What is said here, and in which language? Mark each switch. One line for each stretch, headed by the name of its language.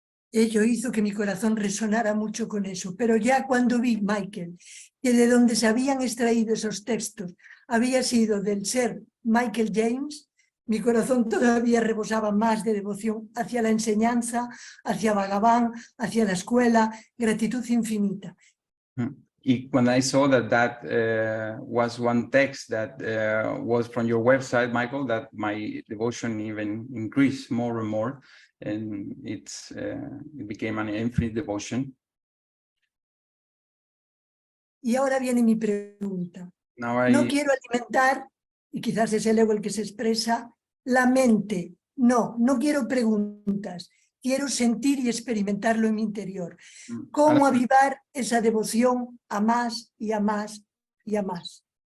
Spanish: Ello hizo que mi corazón resonara mucho con eso, pero ya cuando vi, Michael, que de donde se habían extraído esos textos había sido del ser Michael James, mi corazón todavía rebosaba más de devoción hacia la enseñanza, hacia Bhagavan, hacia la escuela, gratitud infinita.
English: When I saw that was one text that was from your website, Michael, that my devotion even increased more and more, and it became an infinite devotion.
Spanish: Y ahora viene mi pregunta.
English: Now
Spanish: No quiero alimentar, y quizás es el ego el que se expresa, la mente. No quiero preguntas. Quiero sentir y experimentarlo en mi interior. ¿Cómo avivar esa devoción a más y a más y a más?